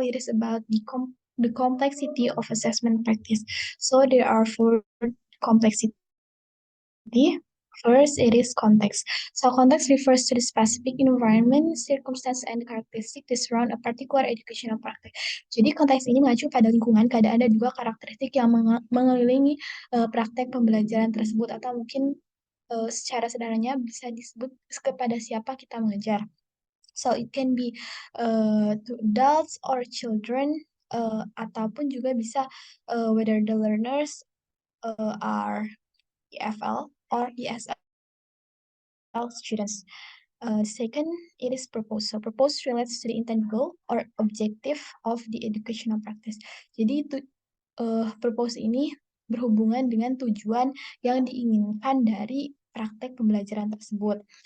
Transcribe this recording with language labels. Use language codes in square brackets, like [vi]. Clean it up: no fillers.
[en] It is about the complexity of assessment practice. So there are 4 complexity. First, it is context. So context refers to the specific environment, circumstance, and characteristic that surround a particular educational practice. [id] Jadi konteks ini mengacu pada lingkungan, keadaan, dan juga karakteristik yang mengelilingi praktek pembelajaran tersebut, atau mungkin secara sederhananya bisa disebut kepada siapa kita mengajar. [en] So it can be to adults or children, [id] ataupun juga bisa [en] whether the learners are EFL or ESL students. Second, it is purpose. So purpose relates to the intent, goal, or objective of the educational practice. [id] Jadi purpose ini berhubungan dengan tujuan yang diinginkan dari praktek pembelajaran tersebut.